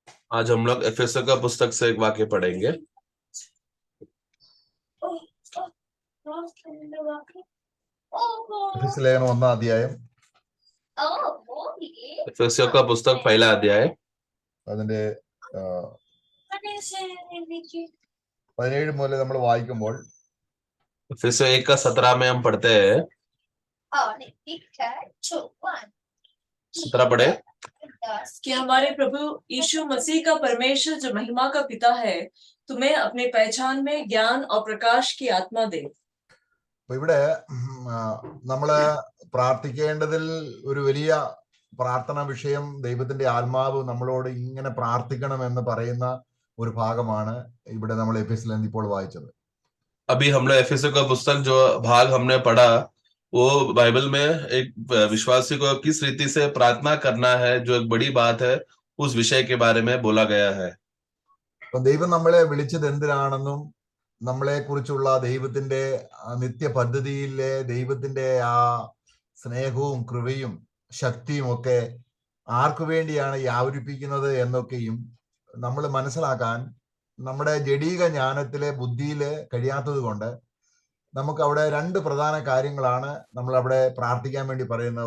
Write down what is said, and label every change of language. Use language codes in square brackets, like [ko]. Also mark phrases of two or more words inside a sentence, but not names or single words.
[hi] आज हम लोग एफेसो का पुस्तक से एक वाक्य पढ़ेंगे। [ml] എഫെസ്യ ലേഖനം 1-ാം അധ്യായം [hi] एफेसो का पुस्तक पहला अध्याय [ml] അതിന്റെ 17 മുതൽ നമ്മൾ വായിക്കുമ്പോൾ [hi] एफेसो 1 का 17 में हम पढ़ते हैं। 17 पढ़े। कि हमारे प्रभु यीशु मसीह का परमेश्वर जो महिमा का पिता है तुम्हें अपने पहचान में ज्ञान और प्रकाश की आत्मा दे। [ml] അപ്പൊ ഇവിടെ നമ്മള് പ്രാർത്ഥിക്കേണ്ടതിൽ ഒരു വലിയ പ്രാർത്ഥന വിഷയം ദൈവത്തിന്റെ ആത്മാവ് നമ്മളോട് ഇങ്ങനെ പ്രാർത്ഥിക്കണം എന്ന് പറയുന്ന ഒരു ഭാഗമാണ് ഇവിടെ നമ്മൾ എഫെസ്യയിൽ ഇപ്പോൾ വായിച്ചത്. [hi] अभी हम लोग एफेसो का पुस्तक जो भाग हमने पढ़ा वो बाइबल में एक विश्वासी को किस रीति से प्रार्थना करना है जो एक बड़ी बात है उस विषय के बारे में बोला गया है। [ml] അപ്പൊ ദൈവം നമ്മളെ വിളിച്ചത് എന്തിനാണെന്നും നമ്മളെ കുറിച്ചുള്ള ദൈവത്തിന്റെ നിത്യ പദ്ധതിയിലെ ദൈവത്തിന്റെ ആ സ്നേഹവും കൃപയും ശക്തിയും ഒക്കെ ആർക്കു വേണ്ടിയാണ് വ്യാപരിപ്പിക്കുന്നത് എന്നൊക്കെയും നമ്മൾ മനസ്സിലാക്കാൻ നമ്മുടെ ജഡീക ജ്ഞാനത്തിലെ ബുദ്ധിയില് കഴിയാത്തത് കൊണ്ട് നമുക്ക് അവിടെ രണ്ട് പ്രധാന കാര്യങ്ങളാണ് നമ്മൾ അവിടെ പ്രാർത്ഥിക്കാൻ വേണ്ടി പറയുന്നത്.